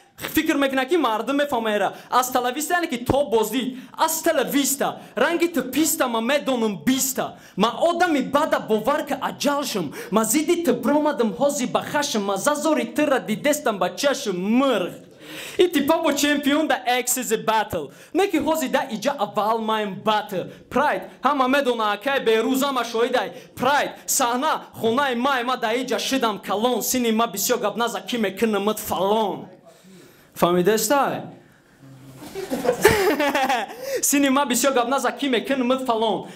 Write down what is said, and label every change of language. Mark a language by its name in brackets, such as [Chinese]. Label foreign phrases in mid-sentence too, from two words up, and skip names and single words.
[Tajik] Фикр мекуна, ки мардум мефаҳма эра. [Spanish] Hasta la vista [Tajik] яъне ки то боздид. [Spanish] Hasta la vista. [Tajik] Ранги ту писта ма медонам биста. Ма одами бада бовар ка аҷалшам. Ма зидди ту бромадам ҳозир ба хашм. Ма зазори тура дидестам ба чашм мирғ. [Russian] И типа [Tajik] бо чемпион да [English] X is a battle. [Tajik] Не ки ҳозир да иҷа аввал майн battle. Pride, ҳама медона акай, берӯза ма шоҳидай. Pride, саҳна, хонаи май, ма да иҷа шидам калон. Сини ма бисёр гап наза, ки мекунамат фалон. Фаҳмидестай? Сини ма бисёр гап наза, ки мекунамат фалон.